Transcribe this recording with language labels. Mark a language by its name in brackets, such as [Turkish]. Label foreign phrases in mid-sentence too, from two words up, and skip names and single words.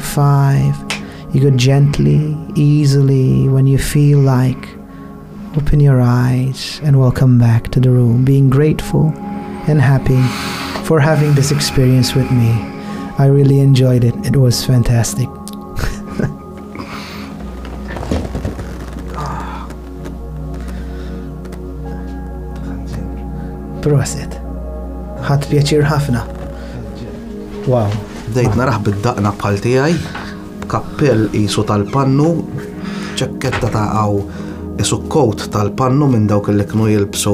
[English] 5. You go gently, easily, when you feel like. Open your eyes and welcome back to the room, being grateful and happy for having this experience with me. I really enjoyed it. It was fantastic. [Maltese] Proset. Ħadd pjaċir ħafna. Wow. Bdejt naraħ bid-daqna bħal tiegħi, b'kappell qisu tal-pannu, ċekketta ta' għaw isu coat tal-pannu minn dawk li kienu jilbsu